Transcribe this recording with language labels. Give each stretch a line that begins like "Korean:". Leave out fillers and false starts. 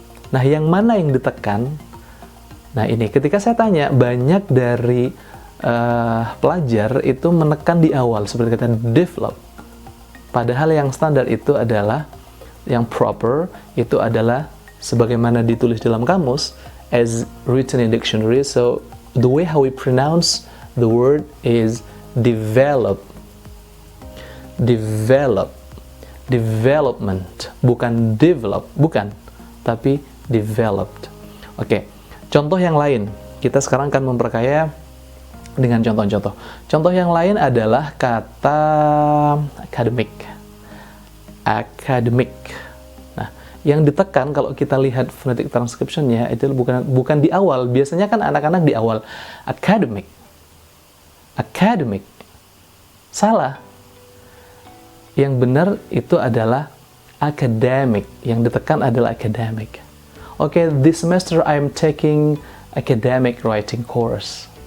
Indonesian: Nah, yang mana yang ditekan? Nah, ini ketika saya tanya, banyak dari pelajar itu menekan di awal seperti kata develop. Padahal yang standar itu adalah yang proper itu adalah sebagaimana ditulis dalam kamus
English: as written in dictionary. So the way how we pronounce the word is develop.
Indonesian: Develop. Development, bukan develop, bukan, tapi developed. Oke, contoh yang lain. Kita sekarang akan memperkaya dengan contoh-contoh. Contoh yang lain adalah kata academic. Academic. Nah, yang ditekan kalau kita lihat phonetic transcription-nya itu bukan di awal. Biasanya kan anak-anak di awal. Academic. Academic. Salah. Yang benar itu adalah academic. Yang ditekan adalah academic.
English: Oke, this semester I'm taking academic writing course.